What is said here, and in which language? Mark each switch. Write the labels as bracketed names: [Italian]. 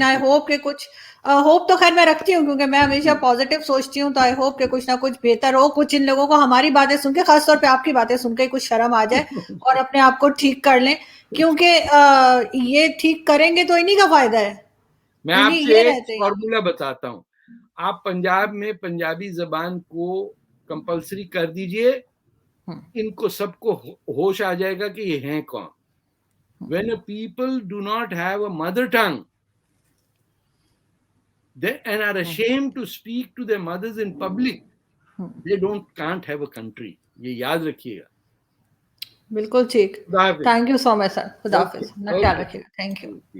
[English] and I hope [Hindi] कि कुछ hope तो खैर मैं रखती हूँ क्योंकि मैं हमेशा पॉजिटिव सोचती हूँ, तो [English] I hope [Hindi] कि कुछ ना कुछ बेहतर हो, कुछ इन लोगों को हमारी बातें सुन के, खासतौर पे आपकी बातें सुन के कुछ शर्म आ जाए और अपने आप को ठीक कर लें, क्योंकि ये ठीक करेंगे तो इन्हीं का फायदा है। मैं आपसे एक फॉर्मूला बताता हूँ, आप पंजाब में पंजाबी जबान को कंपलसरी कर दीजिए, इनको सबको होश आ जाएगा कि ये हैं कौन। [English] When a people do not have a mother tongue and are ashamed to speak to their mothers in public, they can't have a country. [Hindi] ये याद रखिएगा। बिल्कुल ठीक। [English] thank you so much [Hindi] sir. खुदा हाफिज। अपना ख्याल रखिएगा। Thank you.